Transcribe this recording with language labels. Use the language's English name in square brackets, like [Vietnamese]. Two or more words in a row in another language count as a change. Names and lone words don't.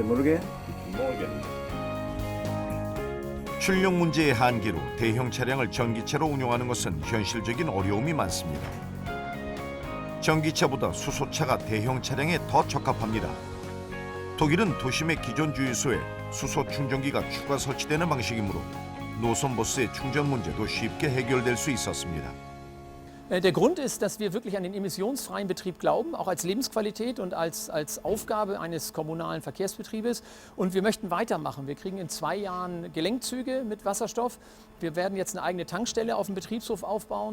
[Korean] 출력 문제의 한계로 대형 차량을 전기차로 운용하는 것은 현실적인 어려움이 많습니다. 전기차보다 수소차가 대형 차량에 더 적합합니다. 독일은 도심의 기존 주유소에 수소 충전기가 추가 설치되는 방식이므로 노선 버스의 충전 문제도 쉽게 해결될 수 있었습니다. [German] Der Grund ist, dass wir wirklich an den emissionsfreien Betrieb glauben, auch als Lebensqualität und als Aufgabe eines kommunalen Verkehrsbetriebes. Und wir möchten weitermachen. Wir kriegen in 2 Jahren Gelenkzüge mit Wasserstoff. Wir werden jetzt eine eigene Tankstelle auf dem Betriebshof aufbauen.